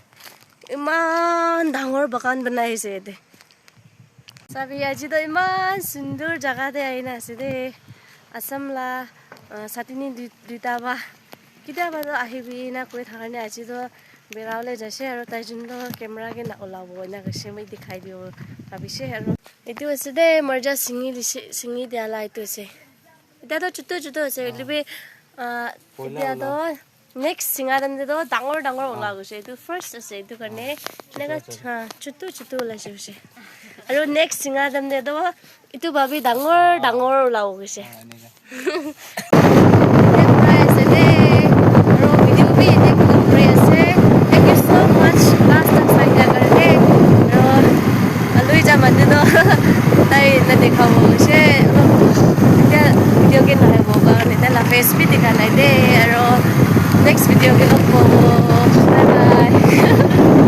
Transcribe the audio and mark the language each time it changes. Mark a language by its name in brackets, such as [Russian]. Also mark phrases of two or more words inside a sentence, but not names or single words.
[Naga Pidgin] iman dangor bakan banai se de sabi aji to iman sundur jaga de aina ase de asam la satini duta ba kida ba to ahibi na koi tharne aji to beraule jase aro tai jindo camera ge na olabo na gese mai dikhai dio abise aro etu ase de marja singi de ala etu ase eta to chutu ase libe eta to next singaram de do dangor olago se tu first ase tu karne naga chutu la se aro next singaram de do itu babi dangor olago se aro video bi ite kuri ase [English] thank you so much [Naga Pidgin] last time sai da karne aro alui jaman de do tai na dekhabo se video ke na ho ba ne la face bi dikhana de aro next video ke look [English] bye bye